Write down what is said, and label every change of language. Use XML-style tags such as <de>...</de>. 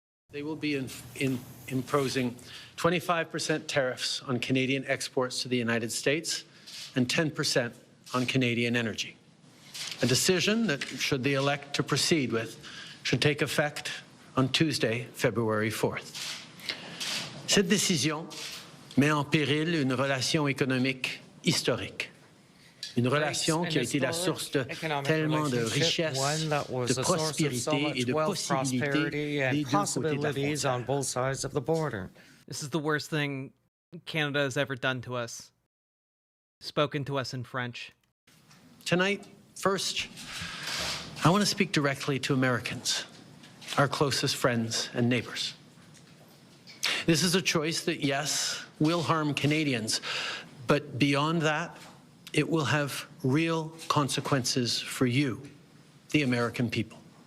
<en>They will be imposing 25% tariffs on Canadian exports to the United States and 10% on Canadian energy. A decision that, should they elect to proceed with, should take effect on Tuesday, February 4th.</en> <fr>Cette décision met en péril une relation économique historique. Une relation qui a été la source de tellement de richesse, de prospérité et de possibilités des deux côtés de la frontière.</fr> <en>This is the worst thing Canada has ever done to us. Spoken to us in French. Tonight, first, I want to speak directly to Americans, our closest friends and neighbors. This is a choice that, yes, will harm Canadians, but beyond that, it will have real consequences for you, the American people.</en>